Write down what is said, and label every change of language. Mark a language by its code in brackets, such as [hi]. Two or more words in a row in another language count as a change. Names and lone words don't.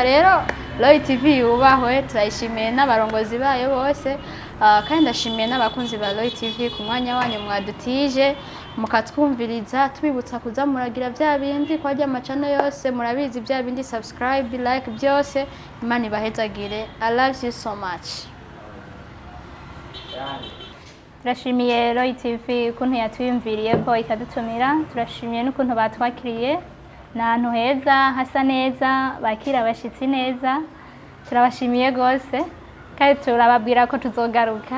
[rn] Rero URI TV yubahwe, turayishimiye n'abarongozi bayo bose kandi ndashimiye n'abakunzi ba URI TV ku mwanya wanyu mwadutije mukatwumviriza, tubibutsa kuza muragira bya bindi kwa amacano yose murabizi bya bindi [en] subscribe like [rn] byose. Imana ibahezagire. [en] I love you so much. [rn] Turashimiye URI TV ukuntu yatwiyumviriye ko ikadutumira. Turashimiye n'ukuntu batwakiriye n'ahantu heza hasa neza bakira abashitsi neza. Turabashimiye gose kandi turababwira ko tuzogaruka.